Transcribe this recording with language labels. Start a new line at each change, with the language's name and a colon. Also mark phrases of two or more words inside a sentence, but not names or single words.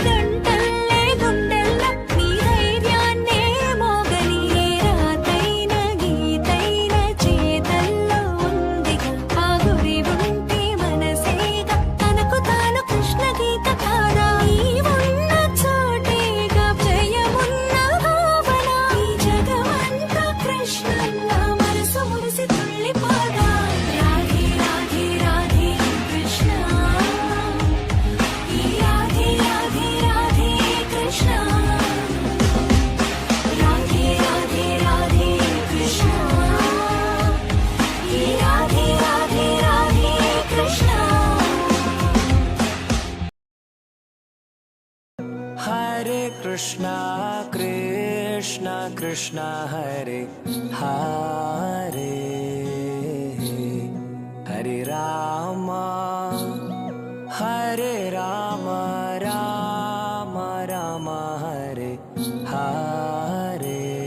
Telugu: గంటల్లే గుండెల్లో నీ ధైర్యాన్నే మోగని, ఏ రాతైన గీతైన చేతల్లో ఉందిగా, ఆ గురి ఉంటే మనసేగా తనకు తాను కృష్ణ గీత కాదా, నీవున్న చోటేగా జయమున్న భావన, ఈ జగమంతా కృష్ణంలా మనసు మురిసి తుళ్ళిపోగా, రాధే రాధే రాధే కృష్ణ, ఈ రాధే రాధే రాధే కృష్ణ, రాధే రాధే రాధే కృష్ణ, ఈ రాధే రాధే రాధే కృష్ణ.
Sanskrit: हरे कृष्ण, कृष्ण कृष्ण हरे हरे, हरे राम, हरे राम, राम राम हरे हरे.